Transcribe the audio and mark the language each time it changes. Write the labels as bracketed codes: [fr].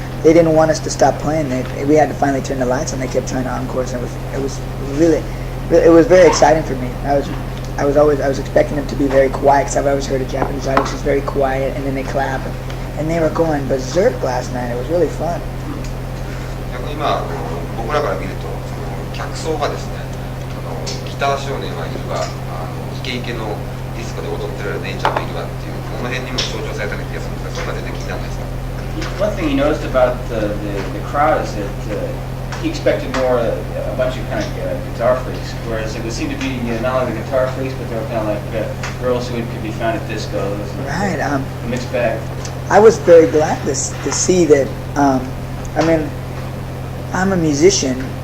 [en] They didn't want us to stop playing. We had to finally turn the lights on. They kept trying to encore, and it was very exciting for me. I was expecting them to be very quiet, because I've always heard a Japanese audience is very quiet, and then they clap, and they were going berserk last night. It was really fun. [ja] 今僕らから見ると客層がですね、ギター少年はいるわ、イケイケのディスコで踊ってる姉ちゃんもいるわっていう、この辺にも象徴されたような気がするんですが、それまで全然気にならないですか？ [en] One thing he noticed about the crowd is that he expected more a bunch of kind of guitar freaks, whereas it would seem to be not only the guitar freaks, but they were kind of like girls who could be found at discos. Right. A mixed bag. I was very glad to see that. I mean, I'm a musician.